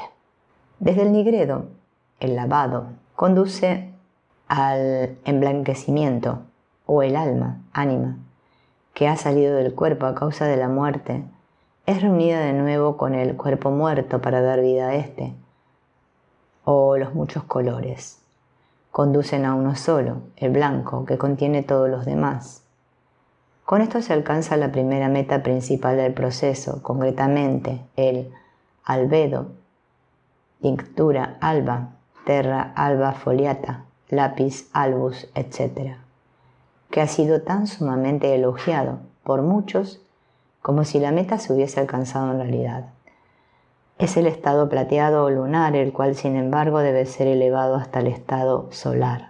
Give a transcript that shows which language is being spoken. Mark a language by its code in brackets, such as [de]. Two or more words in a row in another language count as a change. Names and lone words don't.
[es] Desde el nigredo, el lavado conduce al emblanquecimiento o el alma, ánima, que ha salido del cuerpo a causa de la muerte, es reunida de nuevo con el cuerpo muerto para dar vida a este, o los muchos colores. Conducen a uno solo, el blanco, que contiene todos los demás. Con esto se alcanza la primera meta principal del proceso, concretamente el albedo, [la] tinctura alba, terra alba foliata, lápiz albus, [es] etc., que ha sido tan sumamente elogiado por muchos como si la meta se hubiese alcanzado en realidad. Es el estado plateado o lunar, el cual sin embargo debe ser elevado hasta el estado solar.